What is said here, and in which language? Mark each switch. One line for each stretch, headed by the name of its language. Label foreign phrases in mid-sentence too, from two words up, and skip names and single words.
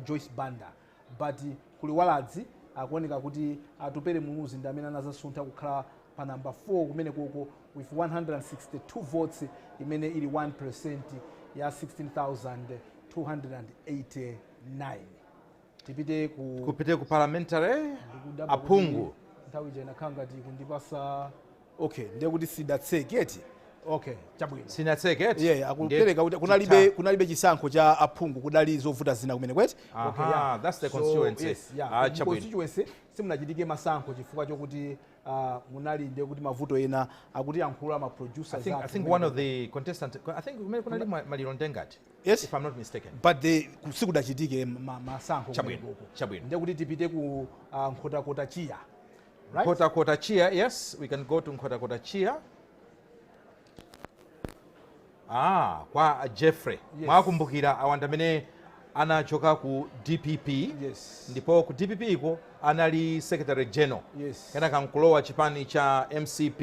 Nyanja: Joyce Banda, but kuliwaladzi akuoneka kuti atupere muluzi ndi amene anazasuntha kukhala pa number 4 kumene koko
English: with 162 votes
Nyanja: imene ili 1% ya 16,289. tipite ku parliamentary aphungu nthawi ija inakhala ngati kundipasa okay ndekuti sidatseketi. Okay, chabwino sinatseketi. yeah, akupereka kuti kunalibe chisankho cha aphungu, kudali zovuta zina kumene kweti.
English: Okay, yeah. That's the constituency. So, yes, yeah.
Nyanja: Constituency simunachitike masankho chifukwa chokuti munali ndekuti mavuto ena akuti yankhula ma producers.
English: I think one of the contestants, I think kunali Maliro Ndengati. Yes, if I'm not mistaken.
Nyanja: But sikudachitike masankho chabwino. Ndekuti tipite ku nkhotakota Chia.
English: Right? Nkhotakota Chia, yes, we can go to Nkhotakota Chia. Kwa Jeffrey. Yes.
Nyanja: Mwakumbukira awanda amene anachoka ku DPP.
English: Yes.
Nyanja: Ndipo ku DPP iko anali
English: secretary general. Yes.
Nyanja: Kenaka nkulowa chipani cha MCP.